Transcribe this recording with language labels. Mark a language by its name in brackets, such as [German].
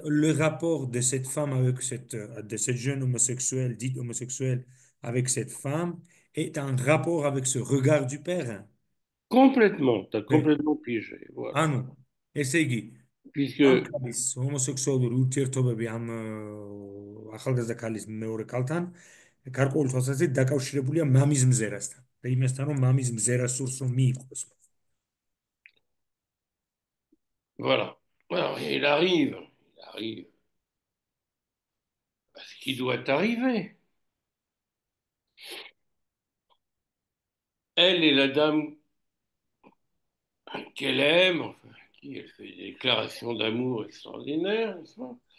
[French] le rapport de cette femme avec de cette jeune homosexuelle, dite homosexuelle, avec cette femme, est un rapport avec ce regard du père. Complètement, tu as Oui. complètement pigé, voilà. [Georgian] ანუ, ესე იგი, ამ [French] Puisque, [Georgian] ქალის ჰომოსექსუალური ურთიერთობები ამ ახალგაზრდა ქალის მეორე ქალთან გარკვეული თვალსაზრისით დაკავშირებულია მამის მზერასთან. და იმასთან, რომ მამის მზერას სურს რომ მიიღოს. [French] voilà. Alors, il arrive à ce qui doit arriver. Elle est la dame qu'elle aime, enfin, qui elle fait des déclarations d'amour extraordinaires, n'est-ce pas?